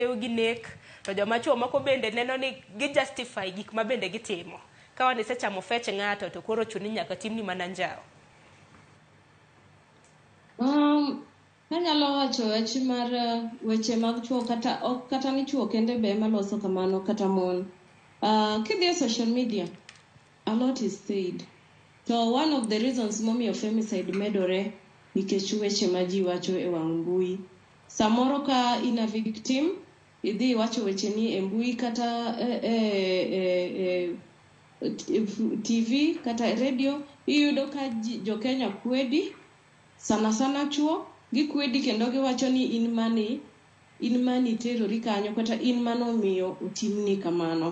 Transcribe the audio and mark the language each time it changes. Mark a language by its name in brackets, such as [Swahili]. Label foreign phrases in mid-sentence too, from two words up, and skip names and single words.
[Luo (Kenya and Tanzania)] gi nek, to joma chuo moko bende neno ni gi justify gik ma bende gitimo. Ka wan isechamo fech ng'ato to koro chuni nyaka timni mana njao. Anyalo wacho weche mag chuo kata ni chuo kende be maloso kamano kata mon. Kidhi e [English] social media, a lot is said. So one of the reasons [Luo (Kenya and Tanzania)] momiyo femicide medore nikech weche ma ji wacho e wang' mbui. Samoro ka ina victim, idhi wacho weche ni e mbui kata TV kata radio, iyudo ka jokenya kwedi, sana chuo, gikwedi kendo giwacho ni in mani terori kanyo kata in mano miyo utimni kamano.